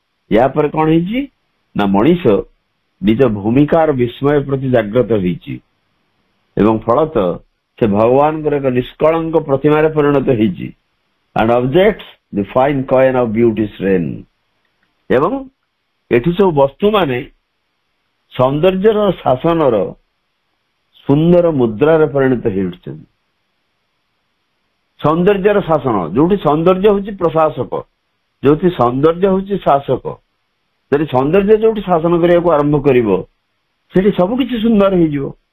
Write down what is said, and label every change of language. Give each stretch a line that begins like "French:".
Odia: ୟା ପରେ କଣ ହେଇଛି ନା ମଣିଷ ନିଜ ଭୂମିକାର ବିସ୍ମୟ ପ୍ରତି ଜାଗ୍ରତ ହେଇଛି ଏବଂ ଫଳତଃ ସେ ଭଗବାନଙ୍କର ଏକ ନିଷ୍କଳଙ୍କ ପ୍ରତିମାରେ ପରିଣତ ହେଇଛି।
English: and objects the fine coin of beauty's reign।
Odia: ଏବଂ ଏଠି ସବୁ ବସ୍ତୁ ମାନେ ସୌନ୍ଦର୍ଯ୍ୟର ଶାସନର ସୁନ୍ଦର ମୁଦ୍ରାରେ ପରିଣତ ହେଇ ଉଠିଛନ୍ତି। ସୌନ୍ଦର୍ଯ୍ୟର ଶାସନ, ଯୋଉଠି ସୌନ୍ଦର୍ଯ୍ୟ ହଉଛି ପ୍ରଶାସକ, ଯୋଉଠି ସୌନ୍ଦର୍ଯ୍ୟ ହଉଛି ଶାସକ, ଯଦି ସୌନ୍ଦର୍ଯ୍ୟ ଯୋଉଠି ଶାସନ କରିବାକୁ ଆରମ୍ଭ କରିବ ସେଠି ସବୁ କିଛି ସୁନ୍ଦର ହେଇଯିବ।